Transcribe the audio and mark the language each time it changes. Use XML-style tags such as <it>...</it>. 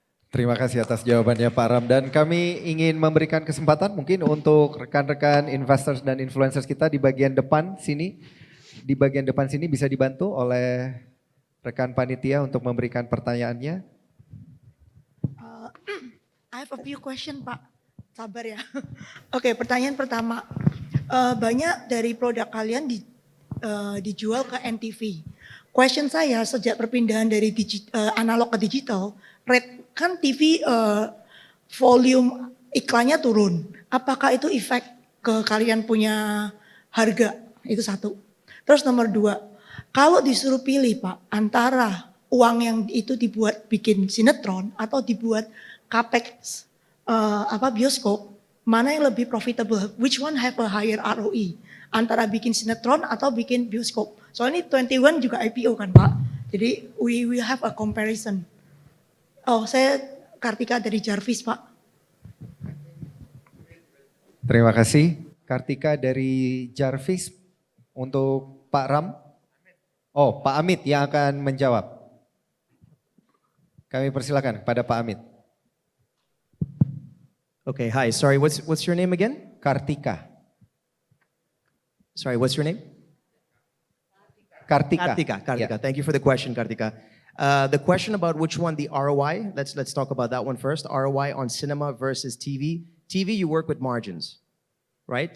<id>Terima kasih atas jawabannya Pak Ram, dan kami ingin memberikan kesempatan mungkin untuk rekan-rekan investors dan influencers kita di bagian depan sini. Di bagian depan sini bisa dibantu oleh rekan panitia untuk memberikan pertanyaannya.</id> <en>I have a few question Pak,</en> <id>sabar ya. Oke, pertanyaan pertama, banyak dari produk kalian dijual ke NTV. Question saya, sejak perpindahan dari analog ke digital, kan TV volume iklannya turun. Apakah itu efek ke kalian punya harga? Itu satu. Terus nomor dua, kalau disuruh pilih Pak, antara uang yang itu dibuat bikin sinetron atau dibuat capex bioskop, mana yang lebih profitable?</id> <en>Which one have a higher ROE?</en> <id>Antara bikin sinetron atau bikin bioskop. Soalnya 21 juga IPO kan Pak. Jadi</id> <en>we have a comparison.</en> <id>Oh, saya Kartika dari Jarvis Pak. Terima kasih. Kartika dari Jarvis untuk Pak Ram. Oh, Pak Amit yang akan menjawab. Kami persilakan kepada Pak Amit.</id> <en>Okay, hi. Sorry, what's your name again? Kartika. Sorry, what's your name? Kartika. Kartika. Yeah. Thank you for the question, Kartika. The question about which one, the ROI, let's talk about that one first. ROI on cinema versus TV. TV, you work with margins, right?</en>